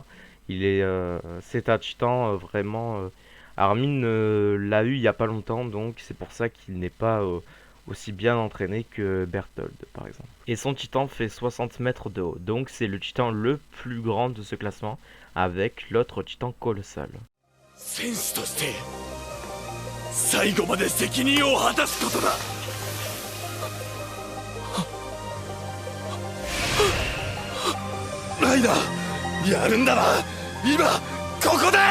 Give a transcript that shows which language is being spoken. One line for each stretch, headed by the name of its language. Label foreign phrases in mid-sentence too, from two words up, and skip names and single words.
French: C'est un titan vraiment... Armin l'a eu il n'y a pas longtemps, donc c'est pour ça qu'il n'est pas... aussi bien entraîné que Bertholdt par exemple. Et son titan fait 60 mètres de haut, donc c'est le titan le plus grand de ce classement avec l'autre titan colossal.
Japanese: 戦士として最後まで責任を果たすことだ。ライダー、やるんだな、今ここで。